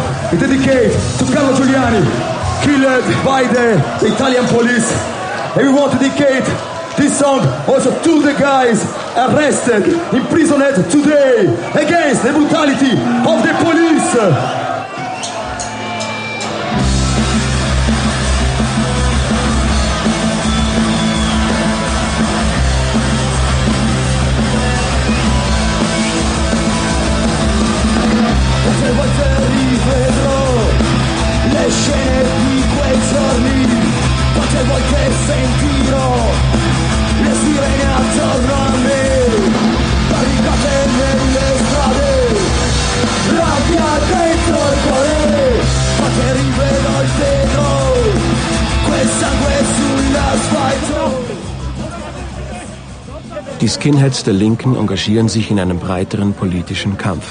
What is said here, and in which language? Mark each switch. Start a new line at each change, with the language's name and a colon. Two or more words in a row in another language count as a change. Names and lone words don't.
English: We dedicate to Carlo Giuliani, killed by the Italian police. And we want to dedicate this song also to the guys arrested, imprisoned today against the brutality of the police.
Italian: Se volte rivedrò le scene di quei giorni, quante volte sentirò le sirene attorno a me, barricate nelle strade, rabbia dentro il cuore, ma che rivedo il vetro, quel sangue sull'asfalto.
German: Die Skinheads der Linken engagieren sich in einem breiteren politischen Kampf.